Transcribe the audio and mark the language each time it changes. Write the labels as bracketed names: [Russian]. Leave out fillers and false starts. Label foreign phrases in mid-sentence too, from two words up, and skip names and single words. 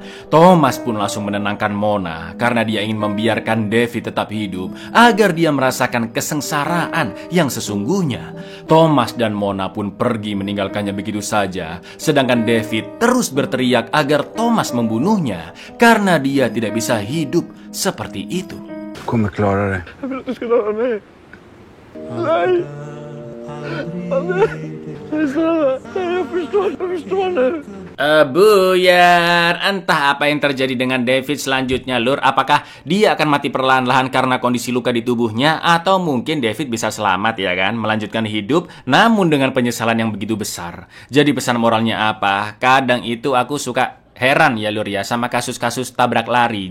[Indonesian] Thomas pun langsung menenangkan Mona karena dia ingin membiarkan David tetap hidup agar dia merasakan kesengsaraan yang sesungguhnya. Thomas dan Mona pun pergi meninggalkannya begitu saja, sedangkan David terus berteriak agar Thomas membunuhnya karena dia tidak bisa hidup seperti itu. [Swedish] Kommer klara det. Jag vill att du ska döda mig. Nej. Nej, snälla. Nej, jag förstår nu. [Indonesian] Buyar, entah apa yang terjadi dengan David selanjutnya Lur. Apakah dia akan mati perlahan-lahan karena kondisi luka di tubuhnya, atau mungkin David bisa selamat ya kan, melanjutkan hidup namun dengan penyesalan yang begitu besar. Jadi pesan moralnya apa? Kadang itu aku suka heran ya Lur ya sama kasus-kasus tabrak lari.